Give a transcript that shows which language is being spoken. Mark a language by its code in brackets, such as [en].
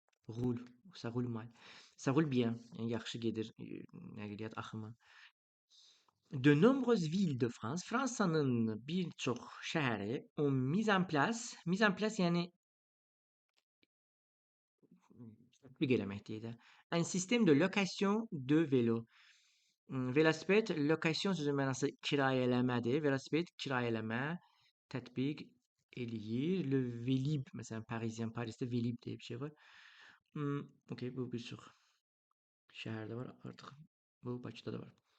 [fr] Roule, ça roule mal. Ça roule bien. [az] Yəni yaxşı gedir nəqliyyat axımı. [fr] De nombreuses villes de France, [az] Fransanın bir çox şəhəri [fr] ont mis en place [az] yəni tətbiq eləmək deyək də. [fr] Un système de location de vélo. [az] Velosiped, lokasyon sözü mənası kirayələmədir. Velosiped kirayələmə tətbiq eləyir. Le Vélib, məsələn, Parisien, Parisdə Vélib deyə bir şey var. Okay, bu bir çox şəhərdə var artıq. Bu Bakıda da var.